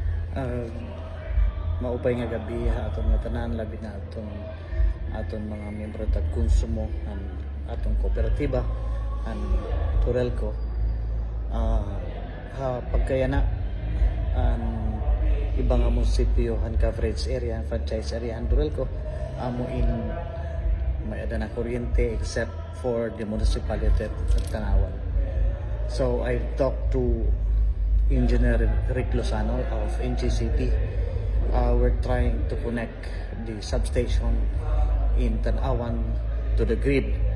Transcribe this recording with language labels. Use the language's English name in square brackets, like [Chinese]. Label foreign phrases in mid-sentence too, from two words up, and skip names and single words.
[Waray] Uh, maupay nga gabi atong mga tanan, labi na atong mga miyembro tag konsumo ang atong kooperatiba ang Turelco. Pagkayana ang ibang munisipyo han [English] coverage area, franchise area [Waray] han Turelco amo in may ada na kuryente [English] except for the municipality of Tanawan. So I talked to Engineer Rick Lozano of NGCP. We're trying to connect the substation in Tanawan to the grid.